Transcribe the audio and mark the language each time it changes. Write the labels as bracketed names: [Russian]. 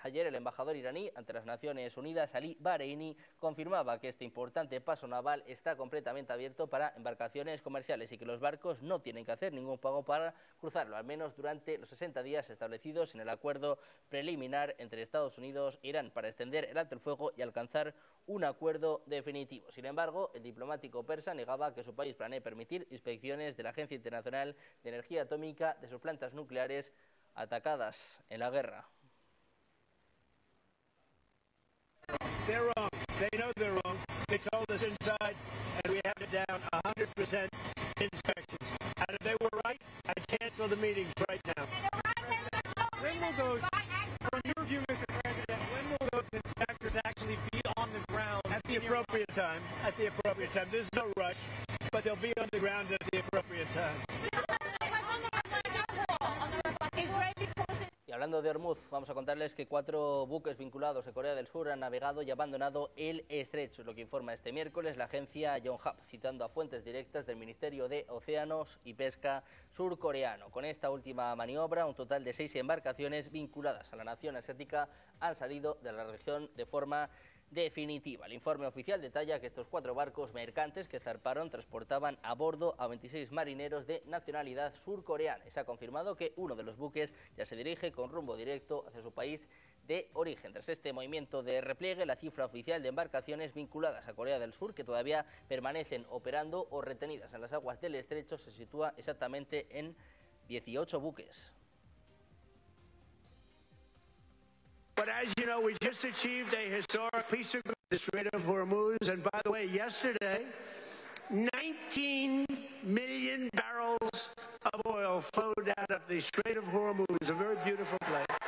[Spanish] Ayer el embajador iraní ante las Naciones Unidas, Ali Bahreini, confirmaba que este importante paso naval está completamente abierto para embarcaciones comerciales y que los barcos no tienen que hacer ningún pago para cruzarlo, al menos durante los 60 días establecidos en el acuerdo preliminar entre Estados Unidos e Irán para extender el alto el fuego y alcanzar un acuerdo definitivo. Sin embargo, el diplomático persa negaba que su país planee permitir inspecciones de la Agencia Internacional de Energía Atómica de sus plantas nucleares atacadas en la guerra. [English] They're wrong. They know they're wrong. They told us inside, and we have it down 100% inspections. And if they were right, I'd cancel the meetings right now. When will those, from your view, Mr. President, when will those inspectors actually be on the ground? At the appropriate time. At the appropriate time. There's no rush, but they'll be on the ground at the appropriate time. [Spanish] Hablando de Hormuz, vamos a contarles que 4 buques vinculados a Corea del Sur han navegado y abandonado el estrecho, lo que informa este miércoles la agencia Yonhap, citando a fuentes directas del Ministerio de Océanos y Pesca surcoreano. Con esta última maniobra, un total de 6 embarcaciones vinculadas a la nación asiática han salido de la región de forma definitiva. El informe oficial detalla que estos cuatro barcos mercantes que zarparon transportaban a bordo a 26 marineros de nacionalidad surcoreana. Se ha confirmado que uno de los buques ya se dirige con rumbo directo hacia su país de origen. Tras este movimiento de repliegue, la cifra oficial de embarcaciones vinculadas a Corea del Sur, que todavía permanecen operando o retenidas en las aguas del estrecho, se sitúa exactamente en 18 buques. [English] But as you know, we just achieved a historic peace agreement, the Strait of Hormuz. And by the way, yesterday, 19 million barrels of oil flowed out of the Strait of Hormuz, a very beautiful place.